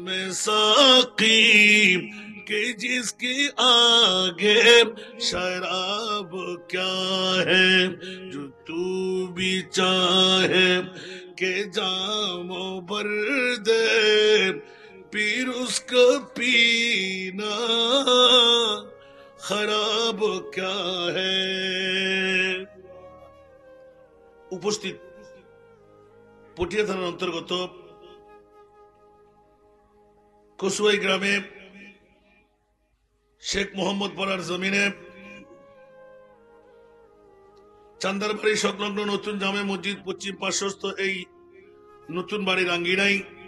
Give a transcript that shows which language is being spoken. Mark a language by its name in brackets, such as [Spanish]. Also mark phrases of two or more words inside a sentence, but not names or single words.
[Urdu] میں ساقی کہ جس کی آگے شراب کیا ہے، جو تو بھی چاہے کہ جام بھر دے، پھر اس کا پینا خراب کیا ہے۔ [Bangla] উপস্থিত পটিয়া থানার অন্তর্গত কসুয়াই গ্রামে শেখ মোহাম্মদ পাড়ার জমিনে চান্দারবাড়ি সংলগ্ন নতুন জামে মসজিদ পশ্চিম পার্শ্বস্থ এই নতুন বাড়ির আঙ্গিনায়